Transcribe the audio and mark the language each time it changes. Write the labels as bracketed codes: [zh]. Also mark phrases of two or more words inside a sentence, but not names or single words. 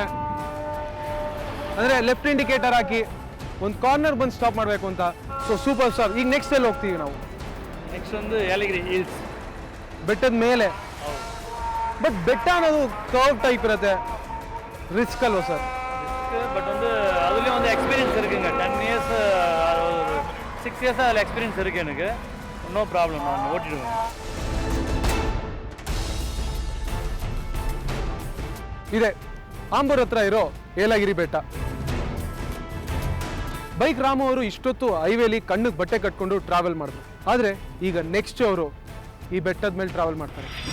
[kn] ಅಂದ್ರೆ [en] left indicator [kn] ಹಾಕಿ ಒಂದು ಕಾರ್ನರ್ ಬಂದು ಸ್ಟಾಪ್ ಮಾಡಬೇಕು ಅಂತ. [en] so super stop. [kn] ಈಗ ನೆಕ್ಸ್ಟ್ ಎಲ್ಲಿ ಹೋಗ್ತೀವಿ ನಾವು? ನೆಕ್ಸ್ಟ್ ಒಂದು ಯಾಲಗಿರಿ ಹಿಲ್ಸ್, ಬೆಟ್ಟದ ಮೇಲೆ. ಬಟ್ ಬೆಟ್ಟ ಅನ್ನೋದು [en] curve type [kn] ಇರುತ್ತೆ, ರಿಸ್ಕ್ ಅಲ್ವಾ ಸರ್? [ta] பட் வந்து அதுலேயும் வந்து எக்ஸ்பீரியன்ஸ் இருக்குங்க. 10 இயர்ஸ் 6 இயர்ஸ் அதில் எக்ஸ்பீரியன்ஸ் இருக்குது எனக்கு. [en] no problem, [ta] நான் ஓட்டிடுவேன். [kn] ಇದೆ ಆಂಬೂರ್ ಹತ್ರ ಇರೋ ಏಲಗಿರಿ ಬೆಟ್ಟ. ಬೈಕ್ ರಾಮು ಅವರು ಇಷ್ಟೊತ್ತು ಹೈವೇಲಿ ಕಣ್ಣಿಗೆ ಬಟ್ಟೆ ಕಟ್ಕೊಂಡು ಟ್ರಾವೆಲ್ ಮಾಡಿದ್ರು. ಆದರೆ ಈಗ ನೆಕ್ಸ್ಟ್ ಅವರು ಈ ಬೆಟ್ಟದ ಮೇಲೆ ಟ್ರಾವೆಲ್ ಮಾಡ್ತಾರೆ.